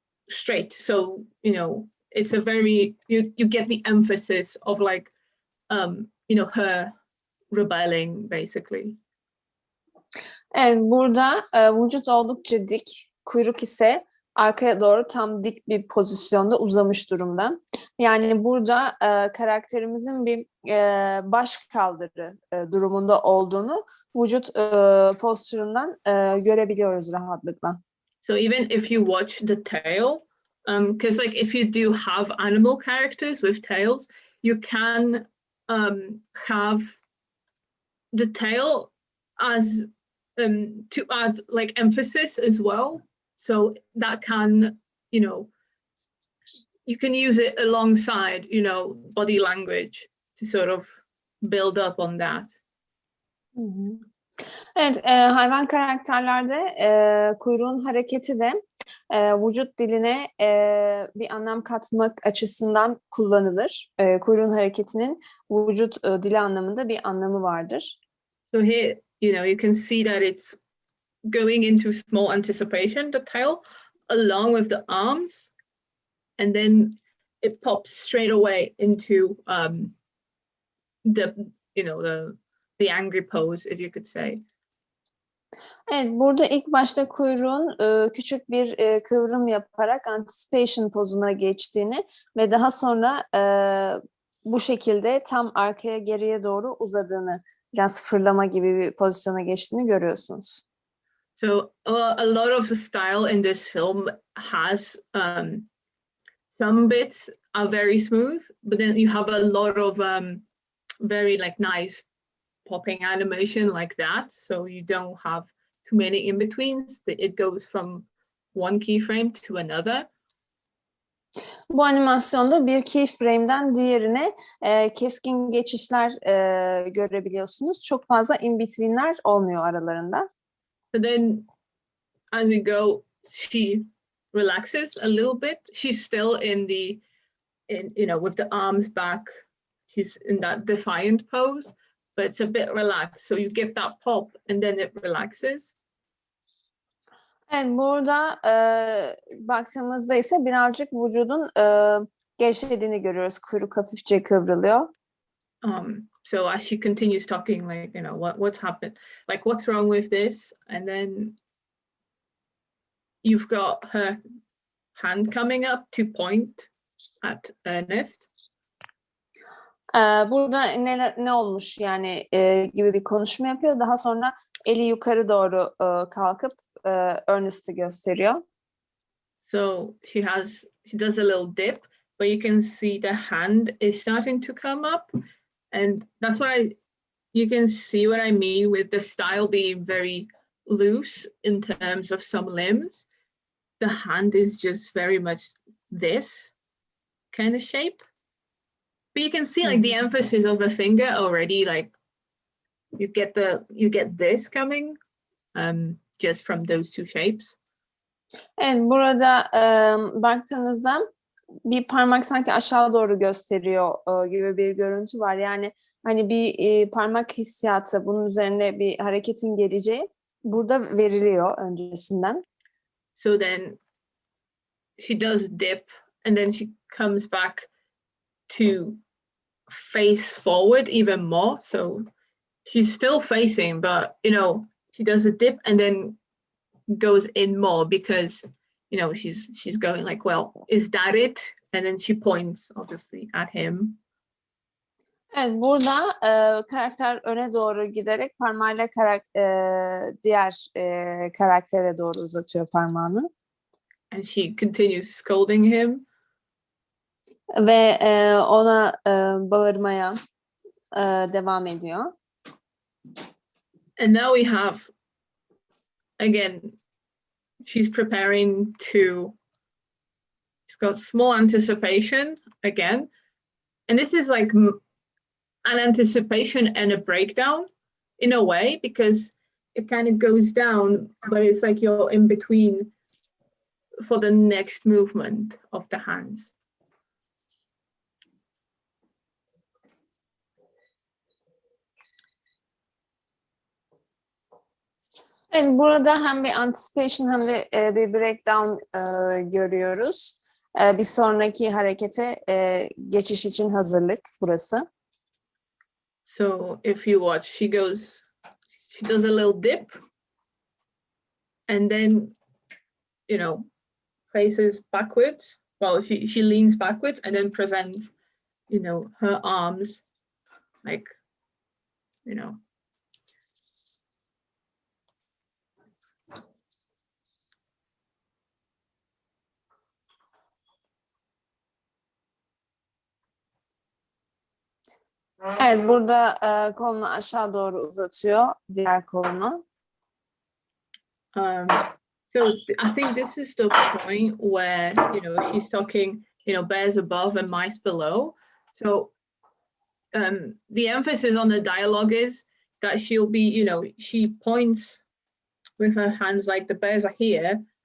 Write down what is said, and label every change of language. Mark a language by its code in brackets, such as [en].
[en] straight. So, you know, it's a very, you get the emphasis of like, you know, her rebelling basically. [tr] Evet, burada vücut oldukça dik, kuyruk ise arkaya doğru tam dik bir pozisyonda uzamış durumda. Yani burada karakterimizin bir baş kaldırı durumunda olduğunu vücut postüründen görebiliyoruz rahatlıkla. [en] So even if you watch the tail, because like if you do have animal characters with tails, you can have the tail as to add like emphasis as well. So that can, you know, you can use it alongside, you know, body language to sort of build up on that. Hı hı. [tr] Evet, hayvan karakterlerde kuyruğun hareketi de vücut diline bir anlam katmak açısından kullanılır. Kuyruğun hareketinin vücut dili anlamında bir anlamı vardır. [en] So here, you know, you can see that it's going into small anticipation, the tail, along with the arms, and then it pops straight away into the, you know, the angry pose, if you could say. [tr] Evet, burada ilk başta kuyruğun küçük bir kıvrım yaparak anticipation pozuna geçtiğini ve daha sonra bu şekilde tam arkaya geriye doğru uzadığını, biraz fırlama gibi bir pozisyona geçtiğini görüyorsunuz. [en] So a lot of the style in this film has some bits are very smooth, but then you have a lot of very like nice popping animation like that. So you don't have too many in-betweens, but it goes from one keyframe to another. [tr] Bu animasyonda bir keyframe'den diğerine keskin geçişler görebiliyorsunuz. Çok fazla in-between'ler olmuyor aralarında. [en] So then as we go, she relaxes a little bit. She's still in you know, with the arms back. She's in that defiant pose, but it's a bit relaxed. So you get that pop and then it relaxes. [tr] Evet, burada baktığımızda ise birazcık vücudun gevşediğini görüyoruz. Kuyruk hafifçe kıvrılıyor. [en] So as she continues talking, like, you know, what's happened, like what's wrong with this, and then you've got her hand coming up to point at Ernest. [tr] Burada ne olmuş yani gibi bir konuşma yapıyor. Daha sonra eli yukarı doğru kalkıp Ernest'i gösteriyor. [en] So she does a little dip, but you can see the hand is starting to come up, and that's you can see what I mean with the style being very loose in terms of some limbs. The hand is just very much this kind of shape. But you can see like the emphasis of the finger already, like you get this coming just from those two shapes. [tr] Evet, burada baktığınızda bir parmak sanki aşağı doğru gösteriyor gibi bir görüntü var. Yani hani bir parmak hissiyatı, bunun üzerine bir hareketin geleceği burada veriliyor öncesinden. [en] So then she does dip and then she comes back to face forward even more. So she's still facing, but you know, she does a dip and then goes in more because, you know, she's going like, well, is that it? And then she points obviously at him. [tr] Evet, burada karakter öne doğru giderek parmağıyla diğer karaktere doğru uzatıyor parmağını. [en] And she continues scolding him. [tr] Ve ona bağırmaya devam ediyor. [en] And now we have, again, she's got small anticipation again. And this is like an anticipation and a breakdown in a way, because it kind of goes down, but it's like you're in between for the next movement of the hands. [tr] Evet, burada hem bir anticipation hem de bir breakdown görüyoruz. Bir sonraki harekete geçiş için hazırlık burası. [en] So if you watch, she does a little dip and then, faces backwards. Well, she leans backwards and then presents, her arms like, [tr] Evet, burada kolunu aşağı doğru uzatıyor, diğer kolunu. [en] So I think this is the point where, she's talking, bears above and mice below. So the emphasis on the dialogue is that she'll be, she points with her hands like the bears are here.